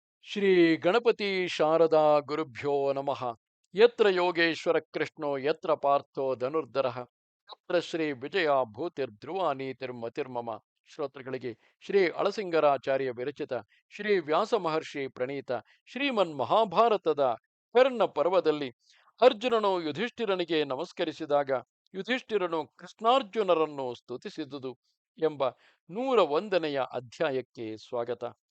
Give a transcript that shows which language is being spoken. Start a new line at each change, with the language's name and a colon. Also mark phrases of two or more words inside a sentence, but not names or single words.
Sanskrit: ಶ್ರೀ ಗಣಪತಿ ಶಾರದಾ ಗುರುಭ್ಯೋ ನಮಃ. ಯತ್ರ ಯೋಗೇಶ್ವರ ಕೃಷ್ಣೋ ಯತ್ರ ಪಾರ್ಥೋ ಧನುರ್ಧರಃ ಯತ್ರ ಶ್ರೀ ವಿಜಯ ಭೂತಿರ್ಧ್ರುವ ನೀತಿರ್ಮತಿರ್ಮಮ.
Kannada: ಶ್ರೋತೃಗಳಿಗೆ ಶ್ರೀ ಅಳಸಿಂಗರಾಚಾರ್ಯ ವಿರಚಿತ ಶ್ರೀ ವ್ಯಾಸ ಮಹರ್ಷಿ ಪ್ರಣೀತ ಶ್ರೀಮನ್ ಮಹಾಭಾರತದ ಕರ್ಣ ಪರ್ವದಲ್ಲಿ ಅರ್ಜುನನು ಯುಧಿಷ್ಠಿರನಿಗೆ ನಮಸ್ಕರಿಸಿದಾಗ ಯುಧಿಷ್ಠಿರನು ಕೃಷ್ಣಾರ್ಜುನರನ್ನು ಸ್ತುತಿಸಿದುದು ಎಂಬ 101ನೆಯ ಅಧ್ಯಾಯಕ್ಕೆ ಸ್ವಾಗತ.